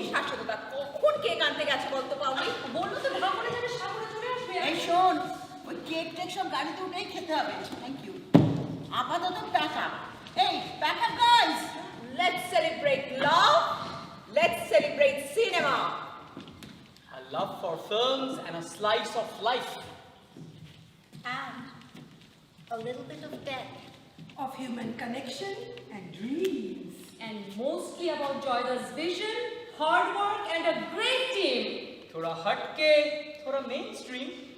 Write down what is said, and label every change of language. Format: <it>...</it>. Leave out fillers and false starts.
<bn>শাশুড়া কখন কেক আনতে গেছে বলতো পাওনি? বললো তো ভাঙনে যাবে, সাগরে চলে আসবে। এই শোন, ওই কেক টেক সব গাড়িতে উঠেই খেতে হবে।</bn> <en>Thank you.</en> <bn>আপাতত প্যাক আপ।</bn> <en>এই pack up guys, let's celebrate love, let's celebrate cinema. A love for films and a slice of life. And a little bit of death. Of human connection and dreams. And mostly about Joyda's vision, hard work, and a great team.</en> <hi>थोड़ा हटके, थोड़ा mainstream.</hi>